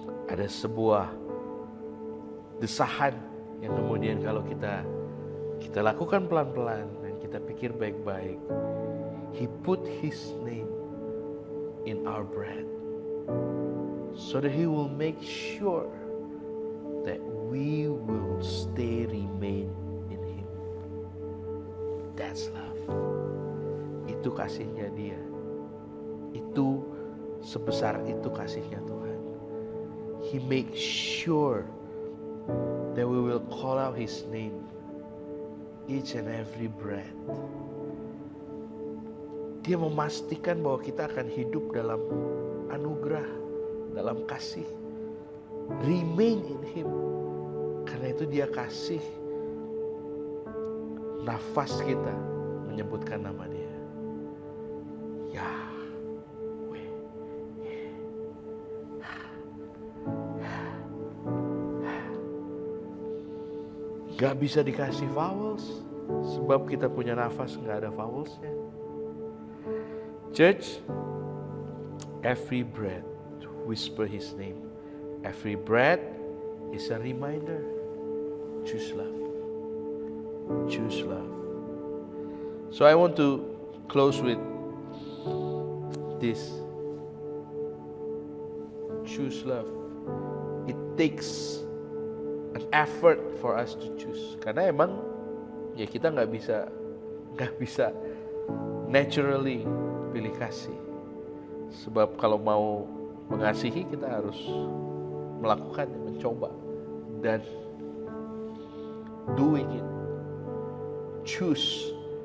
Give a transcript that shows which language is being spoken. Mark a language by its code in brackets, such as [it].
[id] Ada sebuah desahan yang kemudian kalau kita lakukan pelan-pelan dan kita pikir baik-baik. [en] He put his name in our breath so that he will make sure that we will remain in him. That's love. [id] Itu kasihnya dia. Itu sebesar itu kasihnya Tuhan. [en] He makes sure that we will call out his name each and every breath. [id] Dia memastikan bahwa kita akan hidup dalam anugerah, dalam kasih. [en] Remain in him. [id] Karena itu dia kasih nafas kita menyebutkan nama dia. Gak bisa dikasih vowels sebab kita punya nafas gak ada vowelsnya. [en] Church, every breath whisper his name. Every breath is a reminder Choose love. Choose love. So I want to close with this. Choose love. It takes an effort for us to choose. [id] Karena emang ya kita nggak bisa [en] naturally [id] pilih kasih. Sebab kalau mau mengasihi kita harus melakukannya, mencoba dan [en] doing it. Choose.